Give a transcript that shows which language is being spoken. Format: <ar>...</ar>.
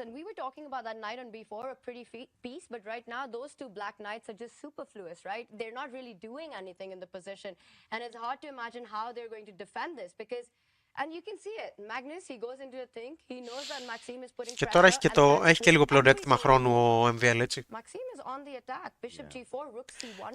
<en>And we were talking about that knight on b4, a pretty piece, but right now those two black knights are just superfluous, right? They're not really doing anything in the position. And it's hard to imagine how they're going to defend this because, and you can see it, Magnus, he goes into a think, he knows that Maxime is putting pressure.</en> <el>Και τώρα έχει και λίγο πλεονέκτημα χρόνου ο MVL, έτσι.</el> <en>Maxime is on the attack, bishop g4, rook c1.</en>